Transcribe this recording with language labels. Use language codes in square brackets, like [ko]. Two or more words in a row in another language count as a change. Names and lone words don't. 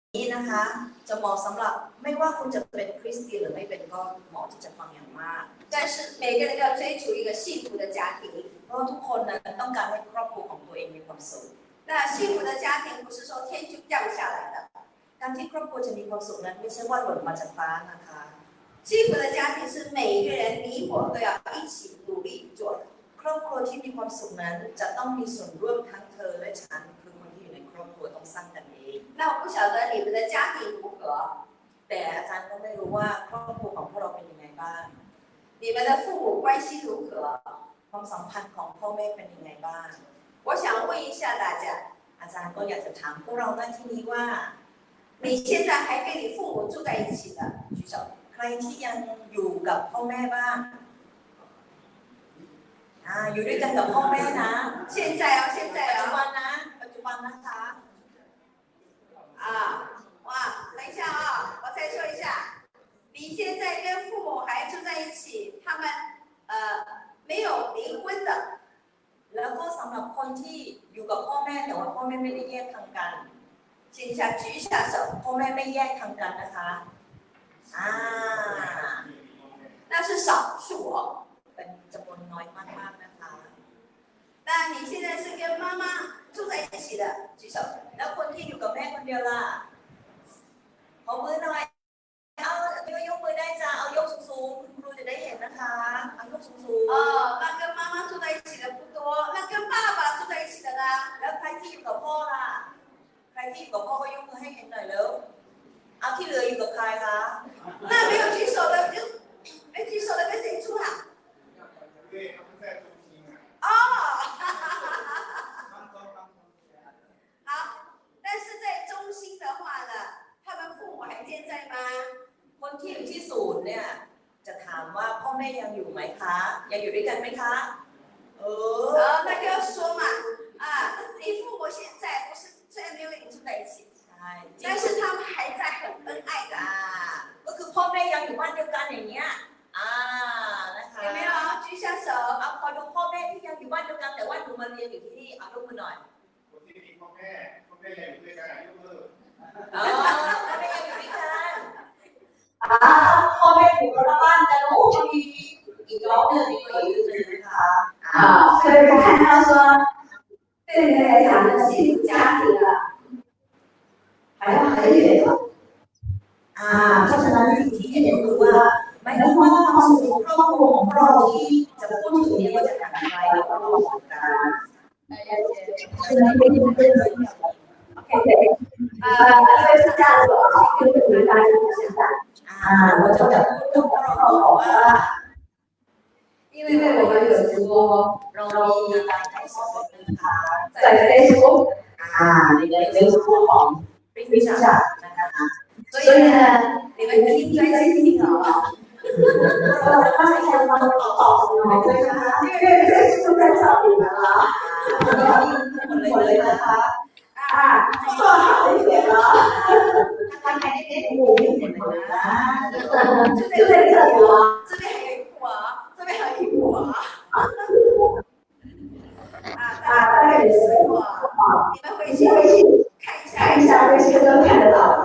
[th] นะคะจะเหมาะสำหรับไม่ว่าคุณจะเป็นคริสเตียนหรือไม่เป็นก็เหมาะที่จะฟังอย่างมาก [zh] 但是每个人要追求一个幸福的家庭 [th] เพราะทุกคนนั้นต้องการให้ครอบครัวของตัวเองมีความสุข [zh] 那幸福的家庭不是说天就降下来的 [th] การที่ครอบครัวจะมีความสุขนั้นไม่ใช่ว่าหล่นมาจากฟ้านะคะ [zh] 幸福的家庭是每一个人你我都要一起努力做的 [th] ครอบครัวที่มีความสุขนั้นจะต้องมีส่วนร่วมทั้งเธอและฉันคือคนที่อยู่ในครอบครัวต้องสร้างกันเอง [zh] 那我不晓得你们的家庭如何 [th] แต่อาจารย์ก็ไม่รู้ว่าครอบครัวของพวกเราเป็นยังไงบ้าง [zh] 你们的父母关系如何 [th] ความสัมพันธ์ของพ่อแม่เป็นยังไงบ้าง [zh] 我想问一下大家 [th] อาจารย์ก็อยากจะถามพวกเราหน้าที่นี้ว่า [zh] 你现在还跟你父母住在一起的举手 [th] ใครที่ยังอยู่กับพ่อแม่บ้างอยู่ด้วยกันกับพ่อแม่นะ [zh] 现在哦现在 [th] ปัจจุบั 哦 นนะปัจจุบันนะคะ [zh] 哇等一下我再说一下你现在跟父母还住在一起他们没有离婚的 [th] แล้วก็สำหรับคนที่อยู่กับพ่อแม่แต่ว่าพ่อแม่ไม่ได้แยกทางกัน [zh] 请一下举一下手 [th] พ่อแม่ไม่แยกทางกันนะคะ [zh] 那是少数哦 [th] เป็นจำนวนน้อยมากๆนะคะ [zh] 那你现在是跟妈妈住在一起的举手 [th] แล้วคนที่อยู่กับแม่คนเดียวล่ะขอมือหน่อยยกมือได้จ้าเอายกสูงๆคุณครูจะได้เห็นนะคะเอายกสูง [zh] 那跟妈妈住在一起的不多那跟爸爸住在一起的呢 [th] แล้วใครที่อยู่กับพ่อล่ะใครที่อยู่กับพ่อก็ยกมือให้เห็นหน่อยเร็วเอาที่เหลืออยู่กับใครคะ [zh] 那没有举手的就没举手的跟谁住啊对他们在中心哦好但是在中心的话呢他们父母还健在吗 [th] คนที่อยู่ที่ศูนย์เนี่ยจะถามว่าพ่อแม่ยังอยู่ไหมคะยังอยู่ด้วยกันไหมคะ [zh] 那就要说嘛你父母现在不是虽然没有跟你住在一起但是他们还在很恩爱的 [th] ก็คือพ่อแม่ยังอยู่บ้านเดียวกันอย่างเงี้ยนะคะ [zh] 有没有举一下手 [th] เอาขอดูพ่อแม่ที่ยังอยู่บ้านเดียวกันแต่ว่าหนูมาเรียนอยู่ที่นี่เอายกมือหน่อย คนที่มีพ่อแม่ยังอยู่ด้วยกันยกมือ พ่อแม่ยังอยู่ด้วยกันพ่อแม่อยู่คนละบ้านแต่ลูกจะมีอีกน้องหนึ่งอีกคนนึงนะคะ [zh] 所以看到说对你来讲呢幸福家庭了好像很远了 [th] เพราะฉะนั้นสิ่งที่เห็นก็คือว่าไม่ว่าความสุขของครอบครัวของเราที่จะพูดถึงเนี่ยว่าจะทำอะไรแล้วก็ต้องบอกกัน [zh] 因为是这样子跟你们大家分享我就讲跟 [th] พวกเราบอกว่า [zh] 因为我们有直播 [th] เรามีการถ่ายทอดนะคะ [zh] 在 Facebook [th] ใน Facebook ของพิพิธภัณฑ์นะคะ [zh] 所以呢你们听专心听好不好 [th] เราตั้งใจฟังต่อเลยนะคะ [zh] 因为Facebook在找你们了 [th] หมดเลยนะคะ [zh] 做好一点了他还得给我一点的就在这里哦这边还有一步这边还有一步大概有10步你们回去看一下这些都看得到